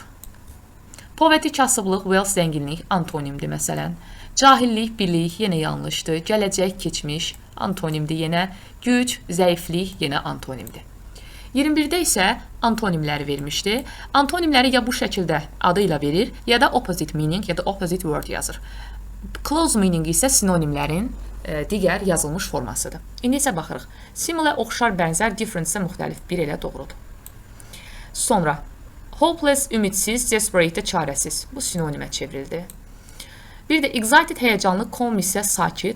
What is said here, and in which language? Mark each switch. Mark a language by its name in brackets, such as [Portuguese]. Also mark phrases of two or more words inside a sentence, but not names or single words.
[Azerbaijani] Poverty kasıblıq, wealth zənginlik, antonimdir məsələn. Cahillik, bilik, yenə yanlışdır. Gələcək, keçmiş, antonimdir yenə. Güc, zəiflik, yenə antonimdir. 21-də isə antonimləri vermişdi. Antonimləri ya bu şəkildə adı ilə verir, ya da [English] opposite meaning, [Azerbaijani] ya da [English] opposite word [Azerbaijani] yazır. [English] Close meaning [Azerbaijani] isə sinonimlərin digər yazılmış formasıdır. İndi isə baxırıq. Similar, oxşar, bənzər, different isə müxtəlif. Bir elə doğrudur. Sonra, hopeless, ümidsiz, desperate, çarəsiz. Bu sinonimə çevrildi. Bir də excited, həyəcanlı, calm isə sakit.